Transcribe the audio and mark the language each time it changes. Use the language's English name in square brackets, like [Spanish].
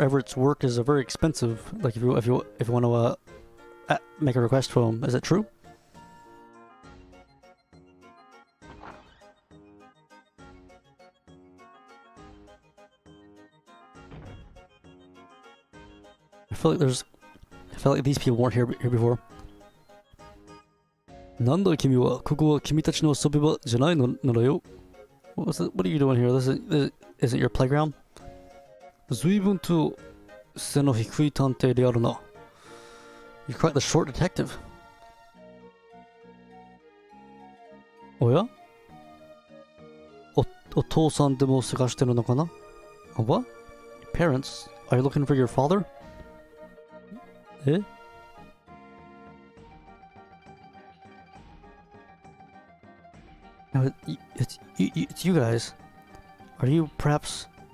[English] Everett's work is very expensive. Like if you want to make a request for him, is that true? I feel like these people weren't here before. [Japanese] なんだ君は、ここは君たちの遊び場じゃないのだよ。 [English] What are you doing here? This isn't your playground? [Japanese] 随分と背の低い探偵であるな。 [English] You're quite the short detective. [Japanese] おや？お父さんでも探してるのかな？ [English] What? Parents? Are you looking for your father? え？ No, it's you guys. Are you perhaps...